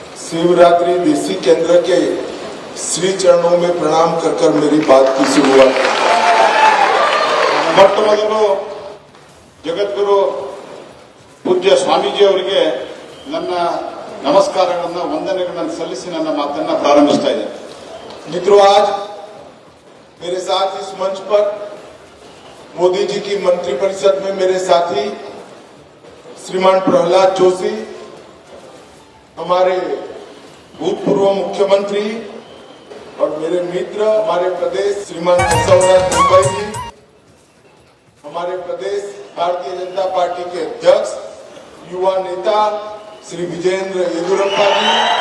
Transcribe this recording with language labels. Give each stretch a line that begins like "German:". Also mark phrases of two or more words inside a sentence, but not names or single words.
Hindi: शिवरात्रि देसी केंद्र के श्री चरणों में प्रणाम कर मेरी बात की शुरुआत।
Kannada: ಮೊಟ್ಟ ಮೊದಲು ಜಗದ್ಗುರು ಪೂಜ್ಯ ಸ್ವಾಮೀಜಿ ಅವರಿಗೆ ನನ್ನ ನಮಸ್ಕಾರಗಳನ್ನು ವಂದನೆಗಳನ್ನು ಸಲ್ಲಿಸಿ ನನ್ನ ಮಾತನ್ನ ಪ್ರಾರಂಭಿಸ್ತಾ ಇದ್ದೇನೆ।
Hindi: मित्रों, आज मेरे साथ इस मंच पर मोदी जी की मंत्रिपरिषद में मेरे साथी श्रीमान प्रहलाद जोशी, हमारे भूतपूर्व मुख्यमंत्री और मेरे मित्र, हमारे प्रदेश श्रीमान बसवराज मुंबई जी, हमारे प्रदेश भारतीय जनता पार्टी के अध्यक्ष युवा नेता श्री विजेंद्र येदुरप्पा जी,